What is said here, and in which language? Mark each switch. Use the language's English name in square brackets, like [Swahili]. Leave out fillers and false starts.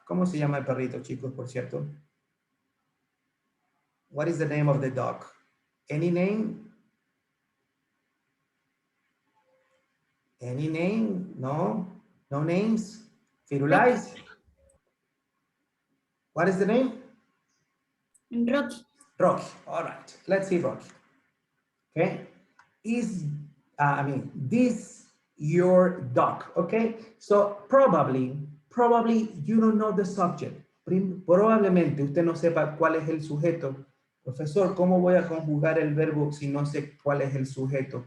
[Spanish] ¿Cómo se llama el perrito, chicos, por cierto? [English] What is the name of the dog? Any name? Any name? No? No names? Firulais? What is the name? Rocky. Rocky. All right. Let's see Rocky. Okay. Is, this your dog? Okay. So probably you don't know the subject. [Spanish] Probablemente usted no sepa cuál es el sujeto. Profesor, ¿cómo voy a conjugar el verbo si no sé cuál es el sujeto?